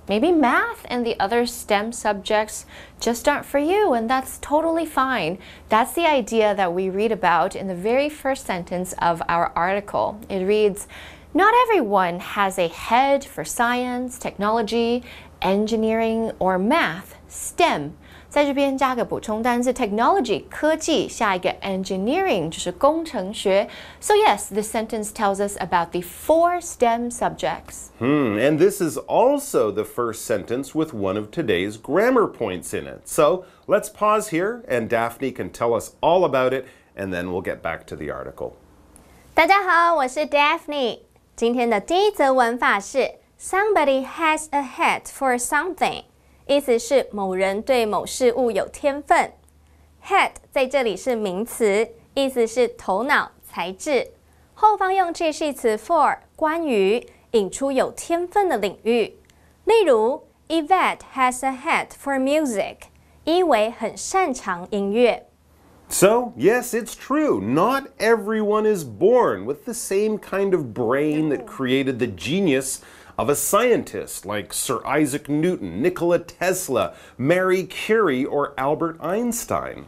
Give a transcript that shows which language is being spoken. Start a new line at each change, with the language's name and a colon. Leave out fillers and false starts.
English: Maybe math and the other STEM subjects just aren't for you, and that's totally fine. That's the idea that we read about in the very first sentence of our article. It reads, "Not everyone has a head for science, technology, engineering, or math, STEM."
Chinese: 在这边加个补充单字 technology 科技，下一个 engineering 就是工程学。
English: So yes, this sentence tells us about the 4 STEM subjects. And this is also the first sentence with one of today's grammar points in it. So let's pause here and Daphne can tell us all about it, and then we'll get back to the article.
Chinese: 大家好，我是 Daphne。今天的第一则文法是
English: Somebody has a head for something，
Chinese: 意思是某人对某事物有天分。 Head 在这里是名词，意思是头脑、才智。后方用介系词 for 关于，引出有天分的领域。例如
English: Yvette has a head for music，
Chinese: 伊维很擅长音乐。
English: So, yes, it's true. Not everyone is born with the same kind of brain that created the genius of a scientist like Sir Isaac Newton, Nikola Tesla, Marie Curie, or Albert Einstein.